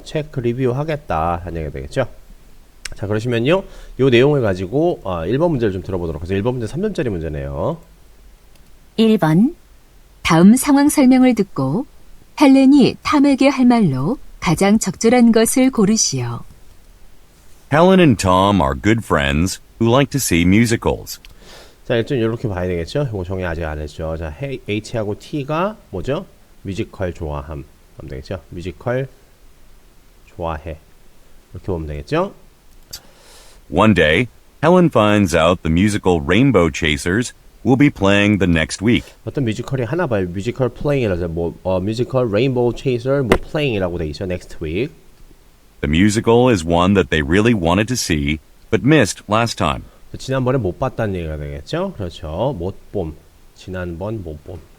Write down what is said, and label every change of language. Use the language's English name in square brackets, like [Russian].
[Korean] 체크 리뷰 하겠다 하는 얘기가 되겠죠. 자, 그러시면요, 요 내용을 가지고 1번 문제를 좀 들어보도록 하죠. 1번 문제 3점짜리 문제네요. 1번. 다음 상황 설명을 듣고 헬렌이 탐에게 할 말로 가장 적절한 것을 고르시오. [English] Helen and Tom are good friends who like to see musicals. [Korean] 자, 일단 이렇게 봐야 되겠죠? 이거 정의 아직 안 했죠. 자, H하고 T가 뭐죠? 뮤지컬 좋아함. 하면 되겠죠? 뮤지컬 좋아해. 이렇게 보면 되겠죠? [English] One day, Helen finds out the musical Rainbow Chasers will be playing the next week. [Korean] 어떤 뮤지컬이 하나 봐요. 뮤지컬 플레잉이라서 뮤지컬 레인보우 체이서 플레잉이라고 돼 있죠. [English] next week. The musical is one that they really wanted to see, but missed last time. [Korean] 지난번에 못 봤다는 얘기가 되겠죠. 그렇죠. 못 봄. 지난번 못 봄.